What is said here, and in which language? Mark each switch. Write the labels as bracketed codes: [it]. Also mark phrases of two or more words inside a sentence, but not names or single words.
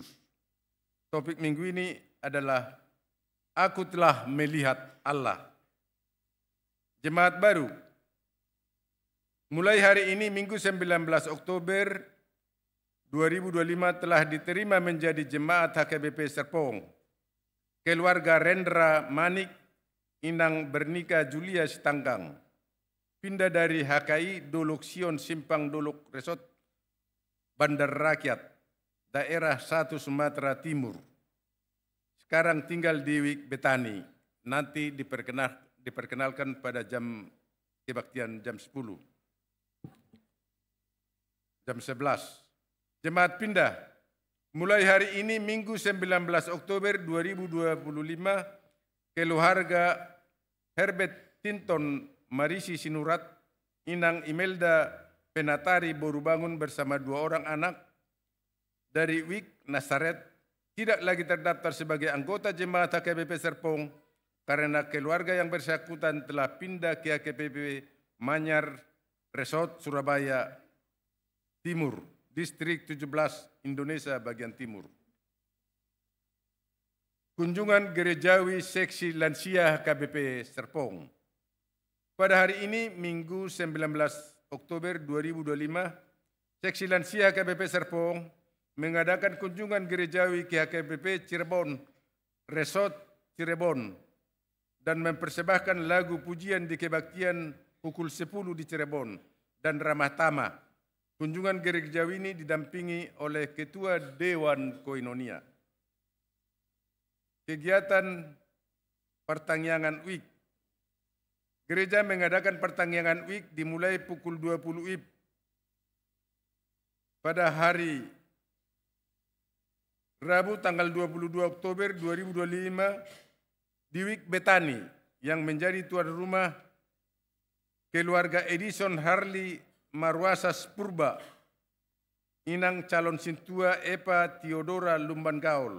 [id] Topik minggu ini adalah Aku telah melihat Allah. Jemaat baru. Mulai hari ini Minggu 19 Oktober 2025 telah diterima menjadi jemaat HKBP Serpong. Keluarga Rendra Manik, Inang Bernika Julia Sitanggang. Pindah dari HKI Dolok Sion Simpang Dolok Resort, Bandar Rakyat, daerah 1 Sumatera Timur. Sekarang tinggal di Wik Betani. Nanti diperkenalkan pada jam kebaktian jam 10. Jam 11. Jemaat pindah. Mulai hari ini Minggu 19 Oktober 2025, keluarga Herbert Tinton Marisi Sinurat, Inang Imelda Penatari Borubangun bersama 2 orang anak dari Wik Nasaret tidak lagi terdaftar sebagai anggota jemaat HKBP Serpong karena keluarga yang bersangkutan telah pindah ke HKBP Manyar Resort Surabaya Timur, Distrik 17 Indonesia bagian timur. Kunjungan gerejawi seksi lansia HKBP Serpong. Pada hari ini Minggu 19 Oktober 2025, seksi lansia HKBP Serpong mengadakan kunjungan gerejawi ke HKBP Cirebon, Resort Cirebon, dan mempersembahkan lagu pujian di kebaktian pukul 10 di Cirebon dan ramah tamah. Kunjungan gerejawi ini didampingi oleh Ketua Dewan Koinonia. Kegiatan pertangyangan WIK. Gereja mengadakan pertangyangan WIK dimulai pukul 20 WIB pada hari Rabu tanggal 22 Oktober 2025 di Wik Betani yang menjadi tuan rumah keluarga Edison Harley Marwasas Purba, Inang calon sintua Epa Theodora Lumban Gaul.